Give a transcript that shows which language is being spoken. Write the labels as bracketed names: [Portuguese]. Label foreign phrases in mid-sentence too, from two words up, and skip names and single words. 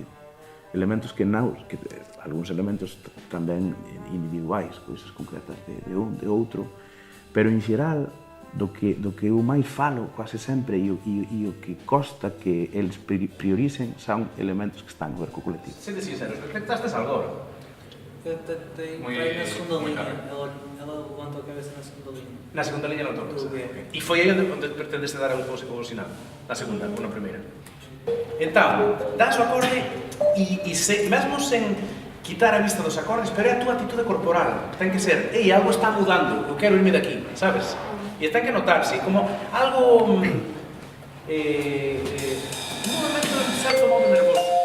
[Galician] Elementos que algúns elementos tamén individuais, cousas concretas de un, de outro, pero en xeral do que eu máis falo quase sempre e o que costa que eles prioricen son elementos que están a ver co colectivo. Sente sinceros, detectastes algo agora? [Portuguese] Tem na segunda linha, ela levanta a cabeça na segunda linha. [Galician] Na segunda linha non tocas. E foi aí onde pretendeste dar o sinal? Na segunda ou na primeira? Entón, das o acorde e mesmo sen quitar a vista dos acordes, pero é a túa actitude corporal. Ten que ser, algo está mudando, eu quero irme daqui, sabes? E ten que notarse como algo... un momento de certo modo nervoso.